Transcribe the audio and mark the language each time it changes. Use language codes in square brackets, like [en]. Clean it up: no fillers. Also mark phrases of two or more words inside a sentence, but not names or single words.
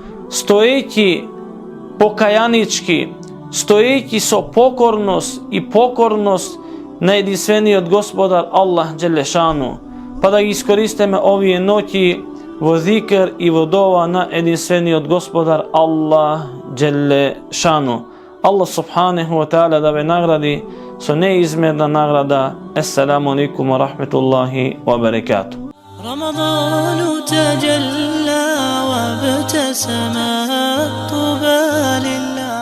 [mk] стоејќи покајанички, стоејќи со покорност и покорност на единствениот Господар [ar] الله جل شأنه, [mk] па да ги искористиме овие ноќи во зикр и во дова на единствениот Господар [ar] الله جل شأنه. الله سبحانه وتعالى [mk] да ве награди со неизмерна награда. [ar] السلام عليكم ورحمة الله وبركاته. رمضان تجلى وابتسم طوبى للعبد.